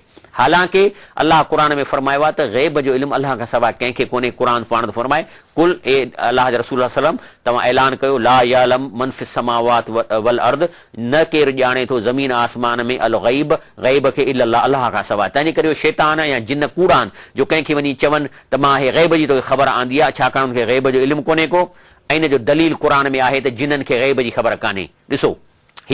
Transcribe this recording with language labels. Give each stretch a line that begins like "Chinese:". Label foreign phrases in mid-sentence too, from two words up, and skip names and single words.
Sindhi: हालांकि अलाह क़ुर में फरमायो आहे त ग़ैब जो इल्मु अलाह खां सवाइ कंहिंखे कोन्हे। क़ुर पाण थो फरमाए कुल ए अलाह जे रसूल सल्लम, तव्हां ऐलान कयो
Arabic: لا يعلم من في السماوات والأرض,
Sindhi: न केरु ॼाणे थो ज़मीन आसमान में अल ग़ैब, ग़ैब खे इल्लल्लाह, अलाह खां सवाइ। तंहिंजे करे शैतान या जिन कूड़ा आहिनि जो कंहिंखे वञी चवनि त मां हे ग़ैब जी तोखे ख़बर आंदी आहे, छाकाणि हुनखे ग़ैब जो इल्मु कोन्हे को, ऐं इन जो दलील क़ुर में आहे त जिन्हनि खे ग़ैब जी ख़बर कान्हे।